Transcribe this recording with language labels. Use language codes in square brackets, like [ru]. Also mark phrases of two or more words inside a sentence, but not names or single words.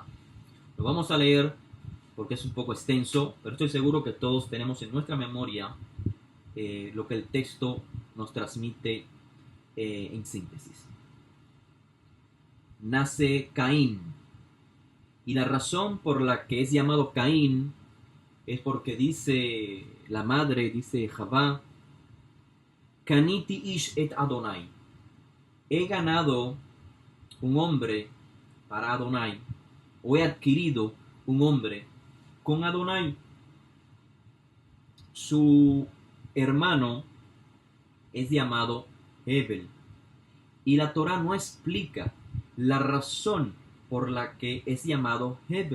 [es] Lo vamos a leer porque es un poco extenso, pero estoy seguro que todos tenemos en nuestra memoria lo que el texto nos transmite en síntesis. Nace Caín, y la razón por la que es llamado Caín es porque dice la madre, dice Javá, [he] קניתי איש את אדני. [es] He ganado un hombre para Adonai, o he adquirido un hombre con Adonai. Su hermano es llamado Hebel, y la Torah no explica la razón por la que es llamado Hebel.